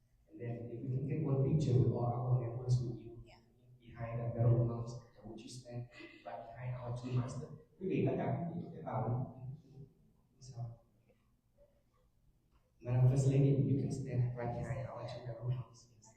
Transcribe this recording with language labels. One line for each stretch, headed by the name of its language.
English: And then if we can get one picture with all our members with you behind the barrel mounts, would you stand right behind our two masters?
Vietnamese: Quý vị tất cả quý vị sẽ vào sao?
English: Madam First Lady, you can stand right behind our two barrel mounts.